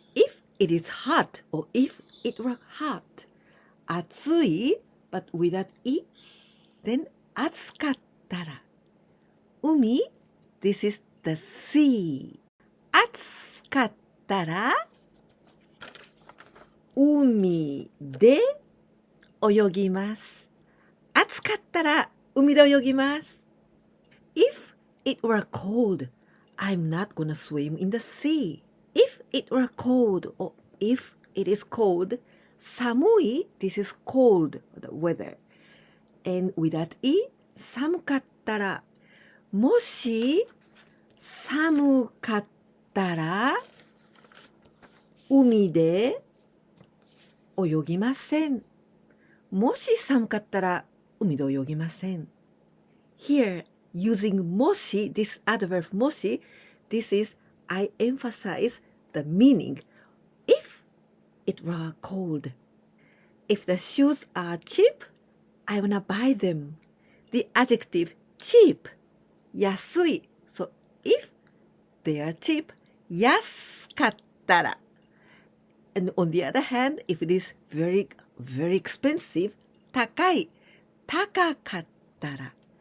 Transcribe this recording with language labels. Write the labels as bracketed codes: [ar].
[en] If it is hot or if it were hot, 暑い but without い then [ja] 暑かったら海 [en] this is the sea [ja] 暑かったら海で泳ぎます暑かったら海で泳ぎます [en] If it were cold, I'm not gonna swim in the sea. If it were cold or if it is cold, 寒い this is cold, the weather. And without い [ja] 寒かったらもし寒かったら海で泳ぎませんもし寒かったら海で泳ぎません [en] Here, using もし this adverb もし this is I emphasize the meaning if it were cold. If the shoes are cheap, I wanna buy them. The adjective cheap, 安い. So if they are cheap, 安かったら. And on the other hand, if it is very, very expensive, 高い, 高かったら.